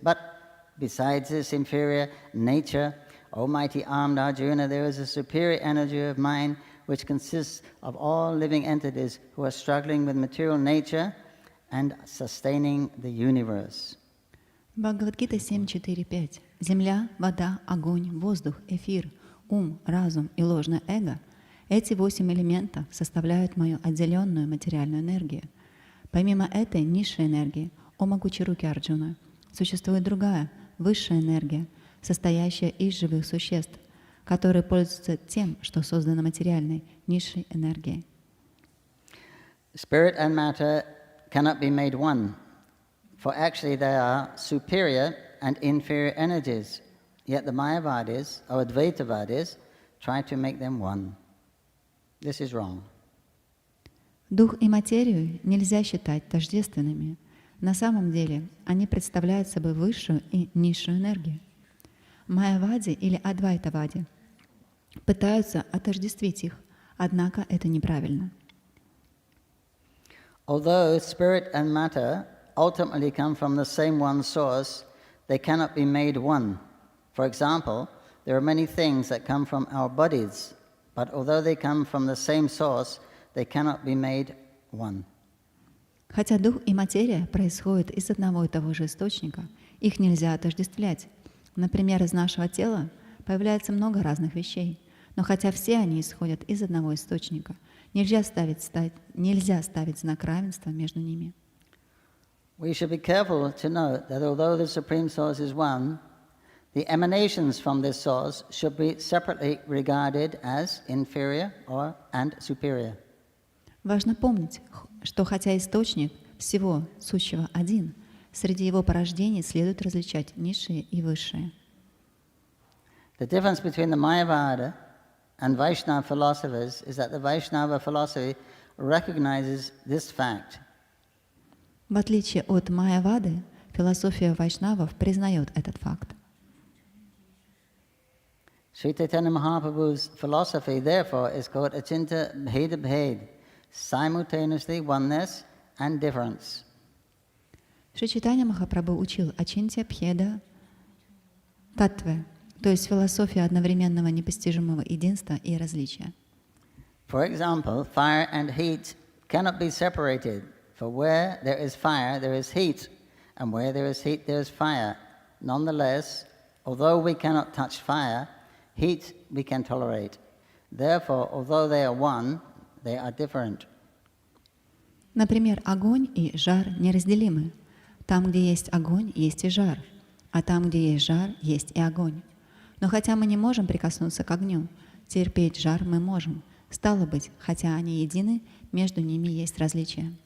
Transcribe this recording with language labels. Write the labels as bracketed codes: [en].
[en] But besides this inferior nature, O mighty armed Arjuna, there is a superior energy of mine which consists of all living entities who are struggling with material nature and sustaining the universe. [ru] Бхагавад-гита 7.4.5. Земля, вода, огонь, воздух, эфир, ум, разум и ложное эго — эти 8 элементов составляют мою отделенную материальную энергию. Помимо этой низшей энергии, о могучей руки Арджуна, существует другая, высшая энергия, состоящая из живых существ, которые пользуются тем, что создано материальной, низшей энергией. [en] Spirit and matter cannot be made one, for actually they are superior and inferior energies. Yet the Mayavadis or Advaitavadis try to make them one. This is wrong. [ru] Дух и материю нельзя считать тождественными. На самом деле они представляют собой высшую и низшую энергию. Майявади или Адвайтавади пытаются отождествить их, однако это неправильно. [en] Although spirit and matter ultimately come from the same one source, they cannot be made one. For example, there are many things that come from our bodies, but although they come from the same source, they cannot be made one. [ru] Хотя дух и материя происходят из одного и того же источника, их нельзя отождествлять. Например, из нашего тела появляется много разных вещей, но хотя все они исходят из одного источника, нельзя ставить знак равенства между ними. [en] We should be careful to note that although the Supreme Source is one, the emanations from this source should be separately regarded as inferior and superior. [ru] Важно помнить, что хотя источник всего сущего один, среди его порождений следует различать низшие и высшие. [en] The difference between the Mayavada and Vaishnava philosophers is that the Vaishnava philosophy recognizes this fact. [ru] В отличие от Майявады, философия вайшнавов признает этот факт. [en] Sri Caitanya Mahaprabhu's philosophy, therefore, is called Achinta Bheda Bhed, simultaneously oneness and difference. [ru] Шри Чайтанья Махапрабху учил Ачинтя Бхеда Таттве, то есть философия одновременного непостижимого единства и различия. [en] For example, fire and heat cannot be separated, for where there is fire, there is heat, and where there is heat, there is fire. Nonetheless, although we cannot touch fire, heat we can tolerate. Therefore, although they are one, they are different. [ru] Например, огонь и жар неразделимы. Там, где есть огонь, есть и жар, а там, где есть жар, есть и огонь. Но хотя мы не можем прикоснуться к огню, терпеть жар мы можем. Стало быть, хотя они едины, между ними есть различия.